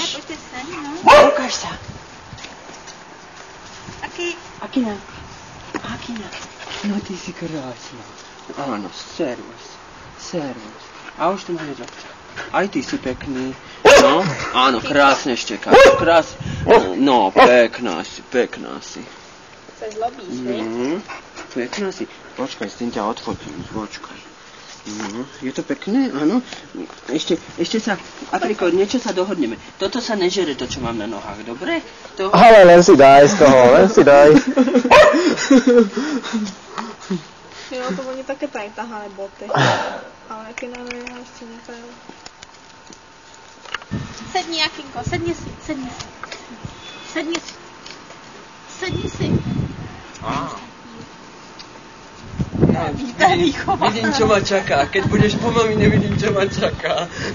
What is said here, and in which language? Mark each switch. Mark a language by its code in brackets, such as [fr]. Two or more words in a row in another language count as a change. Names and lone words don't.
[cs] Pojďte sem, no. [sk] Ukáž sa. Akina. No ty si krásna. Áno, servus. A už tu máš aj ty si pekný. No, áno, krásne štekáš. No, pekná si. Sa zlobíš, ne? Pekná si. Počkaj, s tým ťa odfotím, počkaj. No, je to pekné, áno. Ešte sa, Afriko, niečo sa dohodneme. Toto sa nežere, to, čo mám na nohách, dobre? Ale len si daj z toho, [cs] Jo, to oni také tady tahané boty. Ale jaký nám je ještě nefér. Sedni, Jakinko, sedni si. [sk] Vidím, čo ma čaká. Keď budeš po mami, nevidím, čo ma čaká.